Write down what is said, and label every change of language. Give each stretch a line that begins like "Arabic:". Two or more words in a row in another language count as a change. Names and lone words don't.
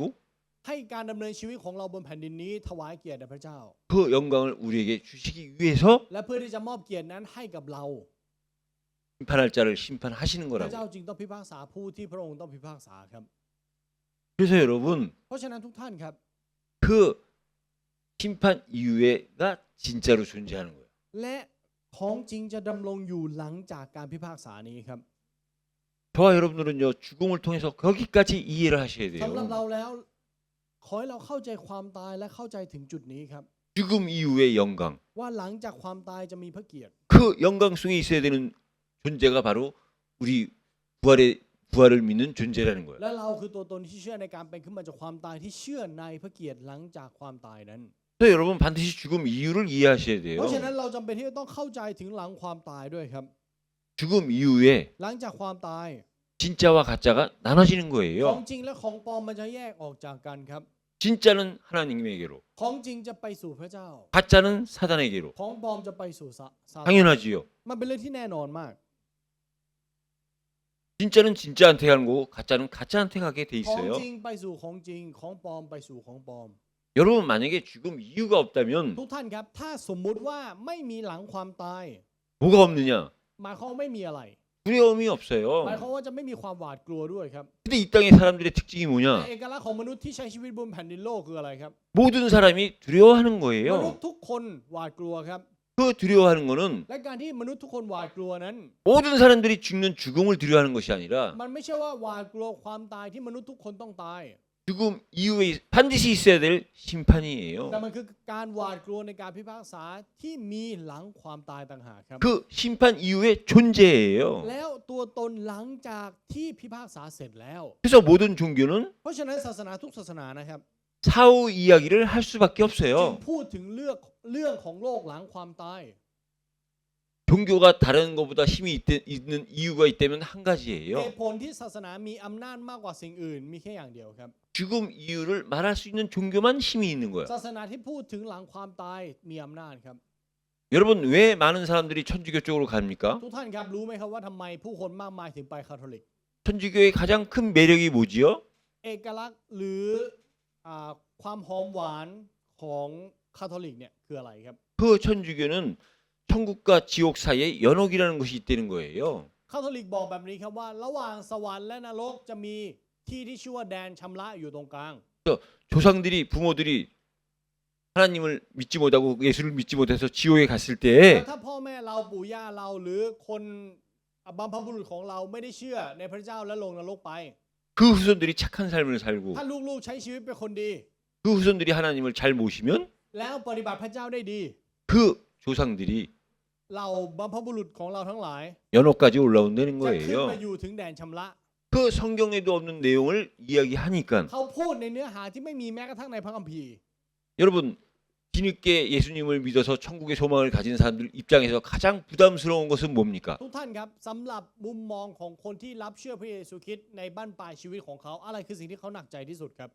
Thai: ให้การดำเนินชีวิตของเราบนแผ่นดินนี้ถวายเกียรติแด่พระเจ้า
Korean: 그 영광을 우리에게 주시기 위해서
Thai: และเพื่อที่จะมอบเกียรตินั้นให้กับเรา
Korean: 심판할 자를 심판하시는
Thai: พระเจ้า
Korean: 거라고.
Thai: จึงต้องพิพากษาผู้ที่พระองค์ต้องพิพากษาครับ
Korean: 그래서 여러분
Thai: เพราะฉะนั้นทุกท่านครับ
Korean: 그 심판 이후에가 진짜로 존재하는 거예요.
Thai: และของจริงจะดำรงอยู่หลังจากการพิพากษานี้ครับ
Korean: 저와 여러분들은요 죽음을 통해서 거기까지 이해를 하셔야
Thai: สำหรับ
Korean: 돼요.
Thai: เราแล้วขอให้เราเข้าใจความตายและเข้าใจถึงจุดนี้ครับ
Korean: 죽음 이후의 영광.
Thai: ว่าหลังจากความตายจะมีพระเกียรติ
Korean: 그 영광 속에 있어야 되는 존재가 바로 우리 부활을 믿는 존재라는 거예요.
Thai: และเราคือตัวตนที่เชื่อในการเป็นขึ้นมาจากความตายที่เชื่อในพระเกียรติหลังจากความตายนั้น
Korean: 그래서 여러분 반드시 죽음 이유를 이해하셔야
Thai: เพราะฉะ
Korean: 돼요.
Thai: นั้นเราจำเป็นที่จะต้องเข้าใจถึงหลังความตายด้วยครับ
Korean: 죽음 이후에
Thai: หลังจากความตาย
Korean: 진짜와 가짜가 나눠지는
Thai: ของ
Korean: 거예요.
Thai: จริงและของปลอมมันจะแยกออกจากกันครับ
Korean: 진짜는 하나님에게로,
Thai: ของจริงจะไปสู่พระเจ้า
Korean: 가짜는 사단에게로.
Thai: ของปลอมจะไปสู่ซาตาน
Korean: 당연하지요.
Thai: มันเป็นเรื่องที่แน่นอนมาก
Korean: 진짜는 진짜한테 가는 거고 가짜는 가짜한테 가게 돼
Thai: ของ
Korean: 있어요.
Thai: จริงไปสู่ของจริงของปลอมไปสู่ของปลอม
Korean: 여러분 만약에 죽음 이유가 없다면
Thai: ทุกท่านครับถ้าสมมุติว่าไม่มีหลังความตาย
Korean: 뭐가 없느냐?
Thai: หมายความว่าไม่มีอะไร
Korean: 두려움이
Thai: หมาย
Korean: 없어요.
Thai: ความว่าจะไม่มีความหวาดกลัวด้วยครับ
Korean: 근데 이 땅의 사람들의 특징이
Thai: แต่
Korean: 뭐냐?
Thai: เอกลักษณ์ของมนุษย์ที่ใช้ชีวิตบนแผ่นดินโลกคืออะไรครับ
Korean: 모든 사람이 두려워하는
Thai: มนุษ
Korean: 거예요.
Thai: ย์ทุกคนหวาดกลัวครับ
Korean: 그 두려워하는 거는
Thai: และการที่มนุษย์ทุกคนหวาดกลัวนั้น
Korean: 모든 사람들이 죽는 죽음을 두려워하는 것이 아니라
Thai: มันไม่ใช่ว่าหวาดกลัวความตายที่มนุษย์ทุกคนต้องตาย
Korean: 죽음 이후에 반드시 있어야 될 심판이에요.
Thai: แต่มันคือการหวาดกลัวในการพิพากษาที่มีหลังความตายต่างหากครับ
Korean: 그 심판 이후의 존재예요.
Thai: แล้วตัวตนหลังจากที่พิพากษาเสร็จแล้ว
Korean: 그래서 모든 종교는
Thai: เพราะฉะนั้นศาสนาทุกศาสนานะครับ
Korean: 사후 이야기를 할 수밖에
Thai: จึง
Korean: 없어요.
Thai: พูดถึงเรื่องของโลกหลังความตาย
Korean: 종교가 다른 것보다 힘이 있는 이유가 있다면 한
Thai: เห
Korean: 가지예요.
Thai: ตุผลที่ศาสนามีอำนาจมากกว่าสิ่งอื่นมีแค่อย่างเดียวครับ
Korean: 죽음 이유를 말할 수 있는 종교만 힘이 있는 거야.
Thai: ศาสนาที่พูดถึงหลังความตายมีอำนาจครับ
Korean: 여러분 왜 많은 사람들이 천주교 쪽으로 갑니까?
Thai: ทุกท่านครับรู้ไหมครับว่าทำไมผู้คนมากมายถึงไปคาทอลิก
Korean: 천주교의 가장 큰 매력이 뭐지요?
Thai: เอกลักษณ์หรือความหอมหวานของคาทอลิกเนี่ยคืออะไรครับ
Korean: 그 천주교는 천국과 지옥 사이에 연옥이라는 것이 있다는 거예요.
Thai: คาทอลิกบอกแบบนี้ครับว่าระหว่างสวรรค์และนรกจะมีที่ที่ชื่อว่าแดนชำระอยู่ตรงกลาง
Korean: 조상들이 부모들이 하나님을 믿지 못하고 예수를 믿지 못해서 지옥에 갔을
Thai: แล้
Korean: 때
Thai: วถ้าพ่อแม่เราปู่ย่าเราหรือคนบรรพบุรุษของเราไม่ได้เชื่อในพระเจ้าและลงนรกไป
Korean: 그 후손들이 착한 삶을 살고
Thai: ถ้าลูกๆใช้ชีวิตเป็นคนดี
Korean: 그 후손들이 하나님을 잘 모시면
Thai: แล้วปฏิบัติพระเจ้าได้ดี
Korean: 그 조상들이
Thai: เราบรรพบุรุษของเราทั้งหลาย
Korean: 연옥까지 올라온다는
Thai: จะขึ้น
Korean: 거예요.
Thai: มาอยู่ถึงแดนชำระ
Korean: 그 성경에도 없는 내용을 이야기하니까
Thai: เขาพูดในเนื้อหาที่ไม่มีแม้กระทั่งในพระคัมภีร์
Korean: 여러분 뒤늦게 예수님을 믿어서 천국의 소망을 가진 사람들 입장에서 가장 부담스러운 것은 뭡니까?
Thai: ทุกท่านครับสำหรับมุมมองของคนที่รับเชื่อพระเยซูคริสต์ในบั้นปลายชีวิตของเขาอะไรคือสิ่งที่เขาหนักใจที่สุดครับ